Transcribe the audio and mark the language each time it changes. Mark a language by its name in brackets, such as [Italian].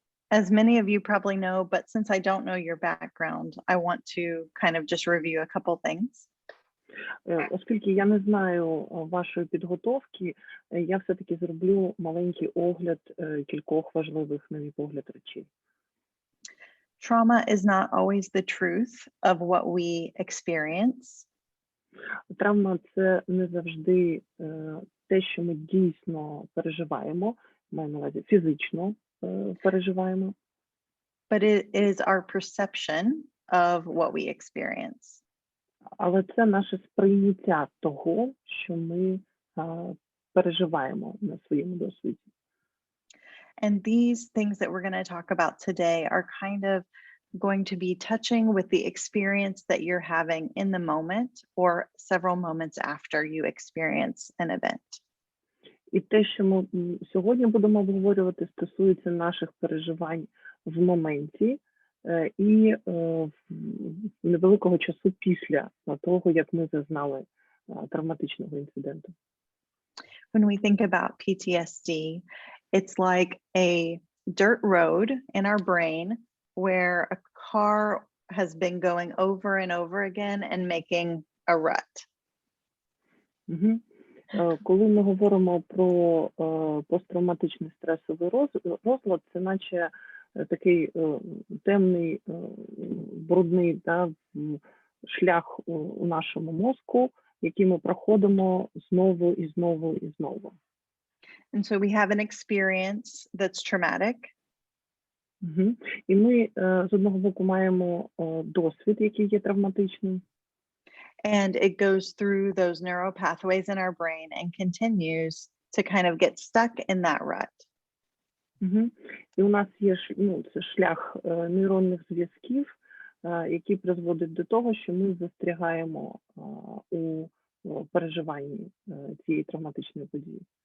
[English] As many of you probably know, but since I don't know your background, I want to kind of just review a couple things. [Ukrainian] Оскільки я не знаю вашої підготовки, я все-таки зроблю маленький огляд кількох важливих, на мій погляд, речей. [English] Trauma is not always the truth of what we experience. [Ukrainian] Травма – це не завжди те, що ми дійсно переживаємо, маю на увазі фізично переживаємо. [English] But it is our perception of what we experience. [Ukrainian] Але це наше сприйняття того, що ми переживаємо на своєму досвіді. [English] And these things that we're going to talk about today are kind of going to be touching with the experience that you're having in the moment or several moments after you experience an event. [Ukrainian] І те, що ми сьогодні будемо обговорювати, стосується наших переживань в моменті і невеликого часу після того, як ми зазнали травматичного інциденту. [English] When we think about PTSD, it's like a dirt road in our brain where a car has been going over and over again and making a rut. [Ukrainian] Коли ми говоримо про посттравматичний стресовий розлад, це наче такий темний, брудний шлях у нашому мозку, який ми проходимо знову і знову і знову. [English] And so we have an experience that's traumatic. [Ukrainian] І ми з одного боку маємо досвід, який є травматичним. [English] And it goes through those neural pathways in our brain and continues to kind of get stuck in that rut. [Ukrainian] І у нас є це шлях нейронних зв'язків, який призводить до того, що ми застрягаємо у переживанні цієї травматичної події.